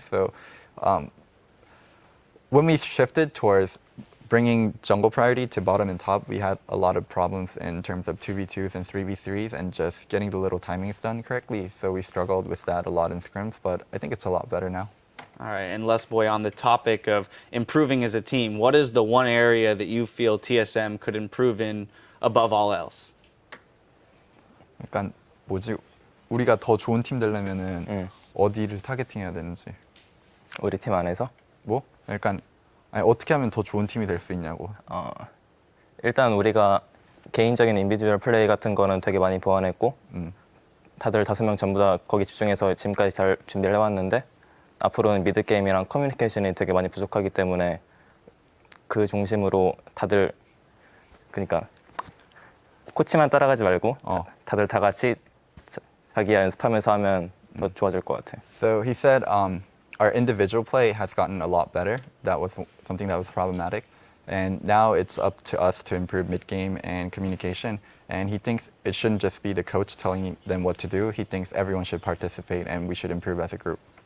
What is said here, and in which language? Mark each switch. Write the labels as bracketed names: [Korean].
[English] So when we shifted towards bringing jungle priority to bottom and top, we had a lot of problems in terms of 2v2s and 3v3s and just getting the little timings done correctly. So we struggled with that a lot in scrims, but I think it's a lot better now. All right, and Les Boy, on the topic of improving as a team, what is the one area that you feel TSM could improve in above all else? [Korean] 약간 뭐지? 우리가 더 좋은 팀 되려면은 어디를 타겟팅해야 되는지. 우리 팀 안에서? 뭐? 약간 아니, 어떻게 하면 더 좋은 팀이 될 수 있냐고. 일단 우리가 개인적인 인비주얼 플레이 같은 거는 되게 많이 보완했고 다들 5명 전부 다 거기 집중해서 지금까지 잘 준비를 해왔는데 앞으로는 미드게임이랑 커뮤니케이션이 되게 많이 부족하기 때문에 그 중심으로 다들 그러니까 코치만 따라가지 말고 다들 다 같이 자기야 연습하면서 하면 더 좋아질 것 같아. [English] So he said our individual play has gotten a lot better. That was something that was problematic. And now it's up to us to improve mid-game and communication. And he thinks it shouldn't just be the coach telling them what to do. He thinks everyone should participate and we should improve as a group.